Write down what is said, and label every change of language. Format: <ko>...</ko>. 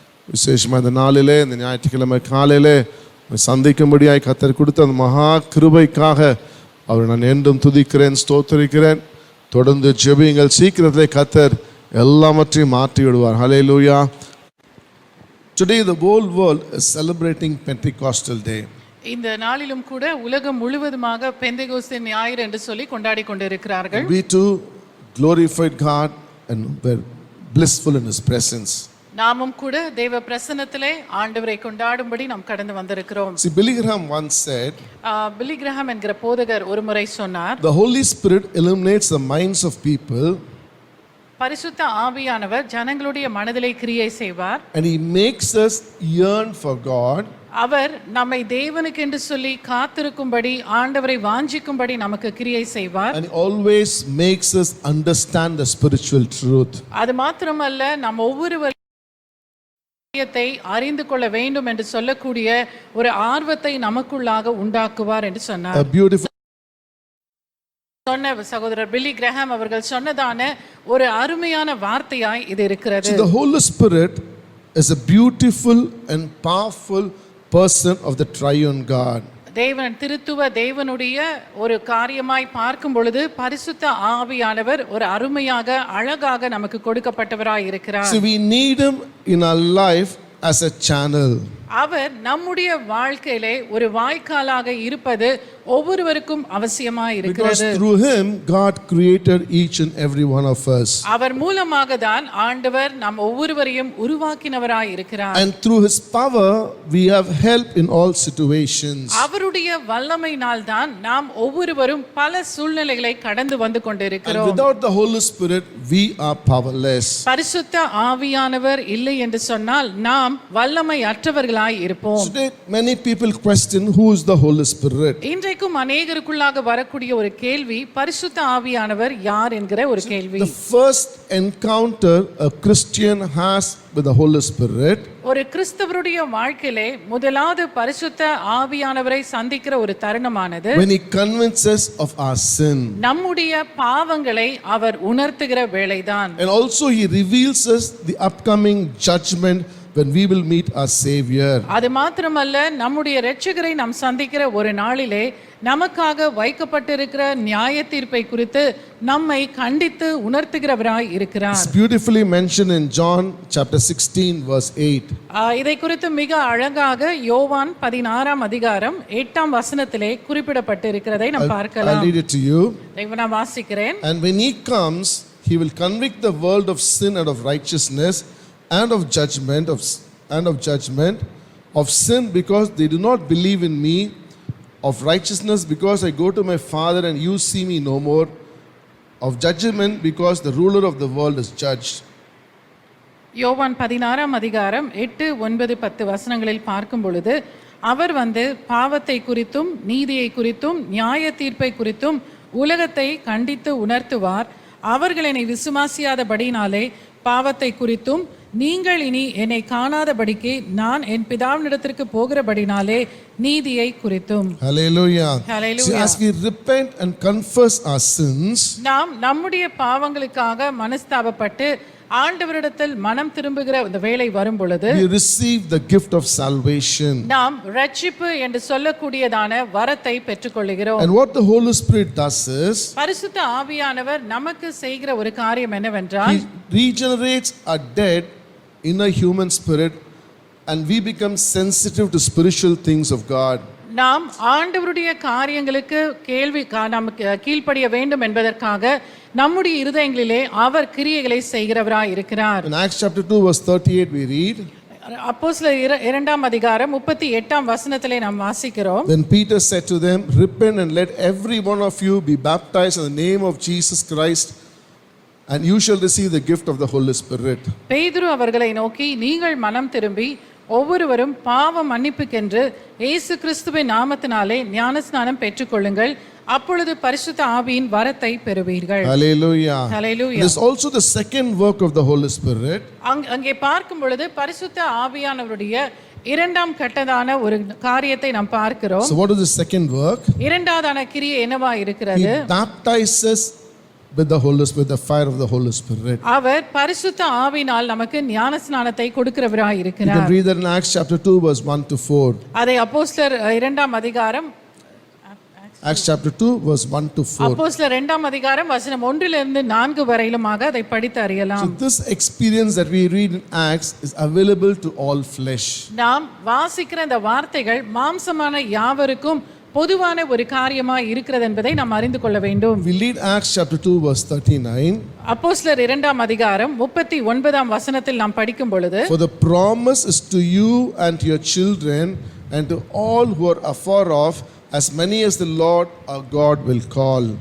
<ta>விசேஷமா இந்த நாளிலே, இந்த ஞாயிற்றுக்கிழமை காலையிலே சந்திக்கும்படியாய் கர்த்தர் கொடுத்த அந்த மகா கிருபைக்காக அவரை நான் என்றும் துதிக்கிறேன், ஸ்தோத்திரிக்கிறேன். தொடர்ந்து ஜெபியுங்கள். சீக்கிரத்திலே கர்த்தர் எல்லாவற்றையும் மாற்றி விடுவார்.</ta> <en>Hallelujah. Today the whole world is celebrating Pentecostal Day.</en> <ta>இந்த நாளிலும் கூட உலகம் முழுவதுமாக பெந்தேகோஸ்தே ஞாயிறு என்று சொல்லி கொண்டாடி கொண்டிருக்கிறார்கள்.</ta> <en>We too glorified God and were blissful in His presence.</en> <ta>நாமும் கூட தேவ பிரசன்னத்திலே ஆண்டவரை கொண்டாடும்படி நாம் கடந்து வந்திருக்கிறோம்.</ta> <en>See, Billy Graham once said,</en> <ta>பில்லி கிரஹாம் என்கிற போதகர் ஒரு முறை சொன்னார்,</ta> <en>the Holy Spirit illuminates the minds of people</en> <ta>பரிசுத்த ஆவியானவர் ஜனங்களுடைய மனதிலே கிரியை செய்வார்.</ta> <en>and He makes us yearn for God.</en> <ta>அவர் நம்மை தேவனுக்கு என்று சொல்லி காத்திருக்கும்படி, ஆண்டவரை வாஞ்சிக்கும்படி நமக்கு கிரியை செய்வார்.</ta> <en>And He always makes us understand the spiritual truth.</en> <ta>அது மாத்திரமல்ல, நாம் ஒவ்வொருவரையும் அறிந்து கொள்ள வேண்டும் என்று சொல்லக்கூடிய ஒரு ஆர்வத்தை நமக்குள்ளாக உண்டாக்குவார் என்று சொன்னார்.</ta> <en>A beautiful</en> <ta>சொன்ன சகோதரர் பில்லி கிரஹாம் அவர்கள் சொன்னதான ஒரு அருமையான வார்த்தையாய் இது இருக்கிறது.</ta> <en>See, the Holy Spirit is a beautiful and powerful person of the triune God.</en> <ta>தேவன் திருத்துவ தேவனுடைய ஒரு காரியமாய் பார்க்கும் பொழுது பரிசுத்த ஆவியானவர் ஒரு அருமையாக அழகாக நமக்கு கொடுக்கப்பட்டவராய் இருக்கிறார்.</ta> <en>So we need Him in our life as a channel.</en> <ta>அவர் நம்முடைய வாழ்க்கையிலே ஒரு வாய்க்காலாக இருப்பது ஒவ்வொருவருக்கும் அவசியமாய் இருக்கிறது.</ta> <en>Because through Him God created each and every one of us.</en> <ta>அவர் மூலமாக தான் ஆண்டவர் நம் ஒவ்வொருவரையும் உருவாக்கினவராய் இருக்கிறார்.</ta> <en>And through His power we have help in all situations.</en> <ta>அவருடைய வல்லமையினால் தான் நாம் ஒவ்வொருவரும் பல சூழ்நிலைகளை கடந்து வந்து கொண்டிருக்கிறோம்.</ta> <en>And without the Holy Spirit we are powerless.</en> <ta>பரிசுத்த ஆவியானவர் இல்லை என்று சொன்னால் நாம் வல்லமை அற்றவர்களாய் இருப்போம்.</ta> <en>Today many people question who is the Holy Spirit.</en> <ta>இன்றைக்கும் அநேகருக்குள்ளாக வரக்கூடிய ஒரு கேள்வி, பரிசுத்த ஆவியானவர் யார் என்கிற ஒரு கேள்வி.</ta> <en>The first encounter a Christian has with the Holy Spirit,</en> <ta>ஒரு கிறிஸ்தவருடைய வாழ்க்கையிலே முதலாவது பரிசுத்த ஆவியானவரை சந்திக்கிற ஒரு தருணமானது</ta> <en>when He convinces of our sin,</en> <ta>நம்முடைய பாவங்களை அவர் உணர்த்துகிற வேளைதான்.</ta> <en>and also He reveals us the upcoming judgment when we will meet our Savior.</en> <ta>அது மாத்திரமல்ல, நம்முடைய இரட்சகரை நாம் சந்திக்கிற ஒரு நாளிலே நமக்காக வைக்கப்பட்டிருக்கிற நியாய தீர்ப்பை குறித்து நம்மை கண்டித்து உணர்த்துகிறவராய் இருக்கிறார்.</ta> <en>It's beautifully mentioned in John chapter 16 verse 8.</en> <ta>இதை குறித்து மிக அழகாக யோவான் 16ஆம் அதிகாரம் 8ஆம் வசனத்திலே குறிப்பிடப்பட்டிருக்கிறதை நாம் பார்க்கலாம்.</ta> <en>I'll read it to you.</en> <ta>இதை நான் வாசிக்கிறேன்.</ta> <en>And when He comes, He will convict the world of sin and of righteousness and of judgment. and of judgment, of sin because they do not believe in me, of righteousness because I go to my Father and you see me no more, of judgment because the ruler of the world is judged.</en> <ta>யோவான் 16ஆம் அதிகாரம் 8, 9, 10 வசனங்களில் பார்க்கும் பொழுது அவர் பாவத்தை குறித்தும் நீதியை குறித்தும் நியாய தீர்ப்பை குறித்தும் உலகத்தை கண்டித்து உணர்த்துவார். அவர்கள் என்னை விசுவாசியாதபடினாலே பாவத்தை குறித்தும் நீங்கள் இனி என்னை காணாதபடிக்கு நான் என் பிதாவினிடத்திற்கு போகிறபடினாலே நீதியை குறித்தும்.</ta> <en>Hallelujah. Hallelujah. See, as we repent and confess our sins,</en> <ta>நாம் நம்முடைய பாவங்களுக்காக மனஸ்தாபப்பட்டு ஆண்டவரிடத்தில் மனம் திரும்புகிற இந்த வேளை வரும் பொழுது</ta> <en>we receive the gift of salvation.</en> <ta>நாம் ரட்சிப்பு என்று சொல்லக்கூடியதான வரத்தை பெற்றுக்கொள்கிறோம்.</ta> <en>And what the Holy Spirit does is</en> <ta>பரிசுத்த ஆவியானவர் நமக்கு செய்கிற ஒரு காரியம் என்னவென்றால்</ta> <en>He regenerates our dead inner human spirit and we become sensitive to spiritual things of God.</en> <ta>நாம் ஆண்டவருடைய காரியங்களுக்கு நாம் கீழ்ப்படிய வேண்டும் என்பதற்காக நம்முடைய இருதயங்களிலே அவர் கிரியைகளை செய்கிறவராய் இருக்கிறார்.</ta> <en>In Acts chapter 2 verse 38 we read,</en> <ta>அப்போஸ்தலர் 2ஆம் அதிகாரம் 38ஆம் வசனத்திலே நாம் வாசிக்கிறோம்.</ta> <en>Then Peter said to them, repent and let every one of you be baptized in the name of Jesus Christ and you shall receive the gift of the Holy Spirit.</en> <ta>பேதுரு அவர்களை நோக்கி நீங்கள் மனம் திரும்பி ஒவ்வொருவரும் பாவ மன்னிப்புக்கென்று இயேசு கிறிஸ்துவின் நாமத்தினாலே ஞானஸ்நானம் பெற்றுக்கொள்ளுங்கள், அப்பொழுது பரிசுத்த ஆவியின் வரத்தை பெறுவீர்கள்.</ta> <en>Hallelujah. Hallelujah. This is also the second work of the Holy Spirit.</en> <ta>அங்கே பார்க்கும் பொழுது பரிசுத்த ஆவியானவருடைய இரண்டாம் கட்டதான ஒரு காரியத்தை நாம் பார்க்கிறோம்.</ta> <en>So what is the second work?</en> <ta>இரண்டாவதான கிரியை என்னவா இருக்கிறது?</ta> <en>He baptizes with the Holy Spirit, the fire of the Holy Spirit.</en> <ta>அவர் பரிசுத்த ஆவியினால் நமக்கு ஞானஸ்நானத்தை கொடுக்கிறவராய்</ta> <en>You</en> <ta>இருக்கிறார்.</ta> <en>can read that in Acts chapter 2 verse 1 to 4.</en> <ta>அதை அப்போஸ்தலர் 2ஆம் அதிகாரம்</ta> <en>Acts chapter 2 verse 1 to 4.</en> <ta>அப்போஸ்தலர் 2ஆம் அதிகாரம் வசனம் 1லிருந்து 4 வரையிலுமாக அதை படித்து அறியலாம்.</ta> <en>So this experience that we read in Acts is available to all flesh.</en> <ta>நாம் வாசிக்கிற இந்த வார்த்தைகள் மாம்சமான யாவருக்கும் பொதுவான ஒரு காரியமாய் இருக்கிறது என்பதை நாம் அறிந்து கொள்ள வேண்டும்.</ta> <en>We read Acts chapter 2 verse 39.</en> <ta>அப்போஸ்தலர் 2ஆம் அதிகாரம் 39ஆம் வசனத்தில் நாம் படிக்கும் பொழுது,</ta> <en>For the promise is to you and to your children and to all who are afar off, as many as the Lord our God will call.</en>